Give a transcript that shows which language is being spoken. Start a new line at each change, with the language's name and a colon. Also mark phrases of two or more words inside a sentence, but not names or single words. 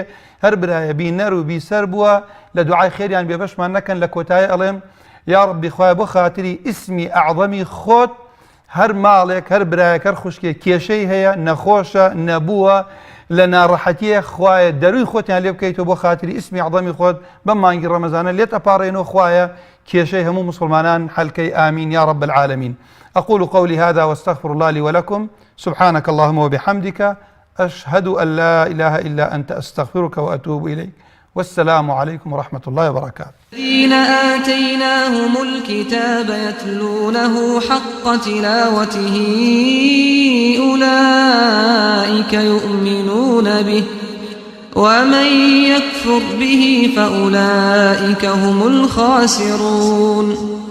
Central Kurdish: هەر برایە بینەر و بیسەر بووە لە دوعای خێریان بێبەشمان نەکەن لە کۆتایی ئەڵێم یا ڕەبی خوای بۆ خاتری ئیسمی ئەعظەمی خۆت هەر ماڵێک هەر برایەک هەر خوشکێ کێشەی هەیە نەخۆشە نەبووە لە ناڕەحەتیە خوایە دەروی خۆتیان لێ بکەیتەوە بۆ خاتری ئیسمی ئەعظەمی خۆت بەم مانگی ڕەمەزانە لێت ئەپاڕێنەوە خوایە کێشەی هەموو مسلمانان حەلکەی ئامین
Arabic: یا رب العالمین. أقول قولي هذا واستغفر الله لي ولكم سبحانك اللهم وبحمدك أشهد أن لا إله إلا أنت أستغفرك وأتوب إليك والسلام عليكم ورحمة الله وبركاته. الذين آتيناهم الكتاب يتلونه حق تلاوته أولئك يؤمنون به ومن يكفر به فأولئك هم الخاسرون.